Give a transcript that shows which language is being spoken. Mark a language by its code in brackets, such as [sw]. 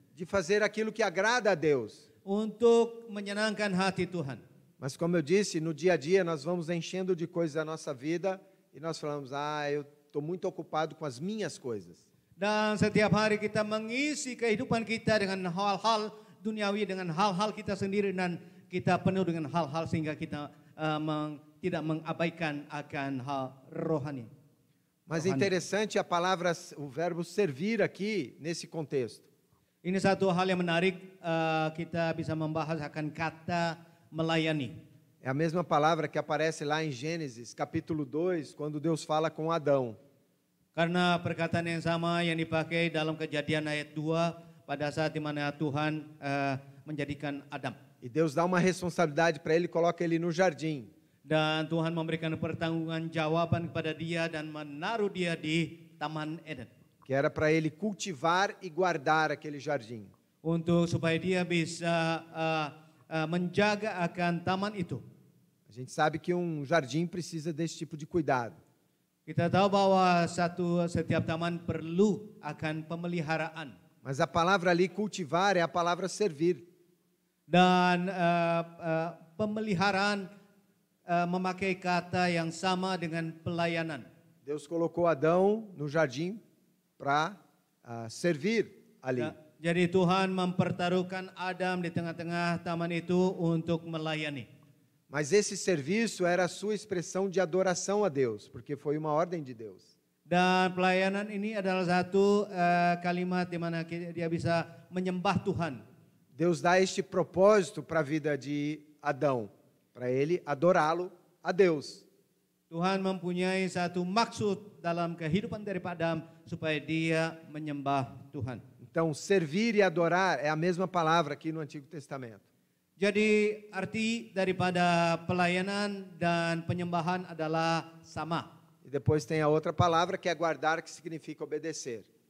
[pt] De fazer aquilo que agrada a Deus. [id] Untuk menyenangkan hati Tuhan. [pt] Mas como eu disse, no dia a dia nós vamos enchendo de coisas a nossa vida e nós falamos, eu estou muito ocupado com as minhas coisas. [id] Dan setiap hari kita mengisi kehidupan kita dengan hal-hal duniawi, dengan hal-hal kita sendiri, dan kita penuh dengan hal-hal sehingga kita tidak mengabaikan akan hal rohani. [pt] Mas é interessante o verbo servir aqui nesse contexto. [id] Ini satu hal yang menarik, kita bisa membahas akan kata melayani. [pt] É a mesma palavra que aparece lá em Gênesis, capítulo 2, quando Deus fala com Adão. [id] Karena perkataan yang sama yang dipakai dalam Kejadian ayat 2 pada saat di mana Tuhan menjadikan Adam. [pt] E Deus dá uma responsabilidade para ele e coloca ele no jardim. [id] Dan Tuhan memberikan pertanggungjawaban kepada dia dan menaruh dia di Taman Eden. [pt] Que era para ele cultivar e guardar aquele jardim. [id] Untuk supaya dia bisa menjaga akan taman itu. [pt] A gente sabe que um jardim precisa desse tipo de cuidado. [id] Kita tahu bahwa setiap taman perlu akan pemeliharaan. [pt] Mas a palavra ali cultivar é a palavra servir. [id] Dan pemeliharaan memakai kata yang sama dengan pelayanan. [pt] Deus colocou Adão no jardim para servir ali. [id] Jadi Tuhan mempertaruhkan Adam di tengah-tengah taman itu untuk melayani. [pt] Mas esse serviço era a sua expressão de adoração a Deus, porque foi uma ordem de Deus. [id] Dan pelayanan ini adalah satu kalimat di mana dia bisa menyembah Tuhan. [pt] Deus dá este propósito para a vida de Adão, para ele adorá-lo a Deus. [id] Tuhan mempunyai satu maksud dalam kehidupan daripada Adam supaya dia menyembah Tuhan. [pt] Então, servir e adorar é a mesma palavra aqui no Antigo Testamento. [id] Jadi arti daripada pelayanan dan penyembahan adalah sama. [pt] E depois tem a outra palavra que é guardar, que significa obedecer.